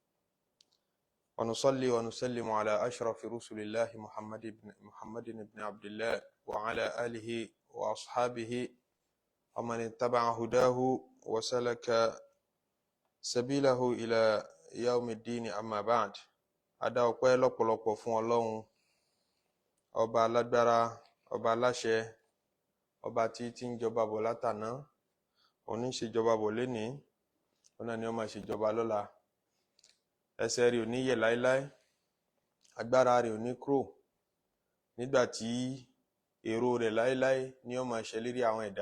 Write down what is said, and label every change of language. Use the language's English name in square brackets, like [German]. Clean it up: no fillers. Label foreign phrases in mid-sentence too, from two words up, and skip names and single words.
[Arabic] ونصلي ونسلم على أشرف رسل الله محمد بن عبد الله وعلى آله وأصحابه ومن اتبع هداه وسلك سبيله إلى يوم الدين. أما بعد. [Yoruba] Adá ọpẹ́ lọ́pọ̀lọpọ̀ fún Ọlọ́run, ọba alágbára, ọba aláṣẹ, ọba tí ń jọba bọ̀ látàná, òní ń ṣèjọba bọ̀ lénìí, ọ̀nà ni ó máa ṣèjọba lọ́la. Ẹsẹ̀ rẹ̀ ò ní yẹ̀ láéláé, agbára rẹ̀ ò ní kúrò, nígbà tí èrò rẹ̀ láéláé ni ó máa ṣẹ lérí àwọn ẹ̀dá.